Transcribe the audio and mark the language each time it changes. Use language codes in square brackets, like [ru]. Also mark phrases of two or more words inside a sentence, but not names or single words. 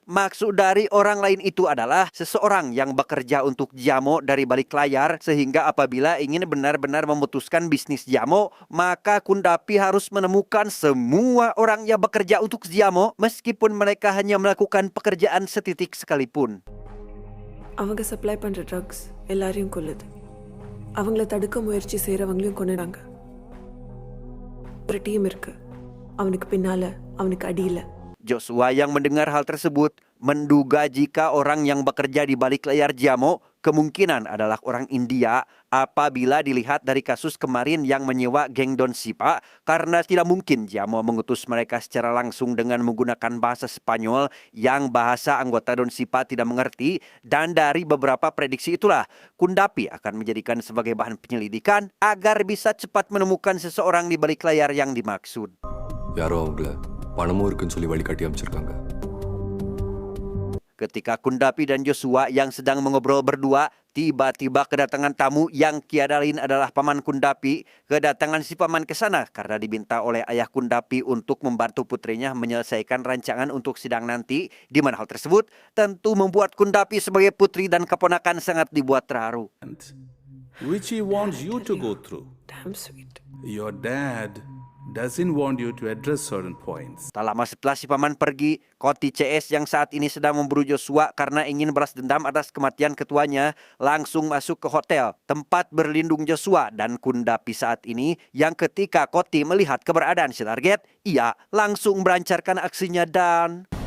[id] Maksud dari orang lain itu adalah seseorang yang bekerja untuk Ziamo dari balik layar, sehingga apabila ingin benar-benar memutuskan bisnis Ziamo, maka Kundapi harus menemukan semua orang yang bekerja untuk Ziamo meskipun mereka hanya melakukan pekerjaan setitik sekalipun. [ta] அவங்க சப்ளை பண்ற ட்ரக்ஸ் எல்லாரையும் கொல்லுது அவங்கள தடுக்க முயற்சி செய்யறவங்களையும் கொன்னுறாங்க ஒரு டீம் இருக்கு அவனுக்கு பின்னால அவனுக்கு அடியில [id] Joshua yang mendengar hal tersebut menduga jika orang yang bekerja di balik layar Ziamo kemungkinan adalah orang India apabila dilihat dari kasus kemarin yang menyewa geng Don Sipa, karena tidak mungkin Ziamo mengutus mereka secara langsung dengan menggunakan bahasa Spanyol yang bahasa anggota Don Sipa tidak mengerti. Dan dari beberapa prediksi itulah Kundapi akan menjadikan sebagai bahan penyelidikan agar bisa cepat menemukan seseorang di balik layar yang dimaksud. [ta] யாரோ அவங்கள பணமும் இருக்குன்னு சொல்லி வழிகாட்டி அமைச்சிருக்காங்க. [id] Ketika Kundapi dan Joshua yang sedang mengobrol berdua, tiba-tiba kedatangan tamu yang tiada lain adalah paman Kundapi. Kedatangan si paman ke sana karena diminta oleh ayah Kundapi untuk membantu putrinya menyelesaikan rancangan untuk sidang nanti, di mana hal tersebut tentu membuat Kundapi sebagai putri dan keponakan sangat dibuat terharu. [en] Which he wants you to go through. damn sweet Your dad doesn't want you to address certain points. [id] Tak lama setelah si paman pergi, Koti CS yang saat ini sedang memburu Joshua karena ingin balas dendam atas kematian ketuanya langsung masuk ke hotel tempat berlindung Joshua dan Kundapi saat ini, yang ketika Koti melihat keberadaan si target, ia langsung melancarkan aksinya dan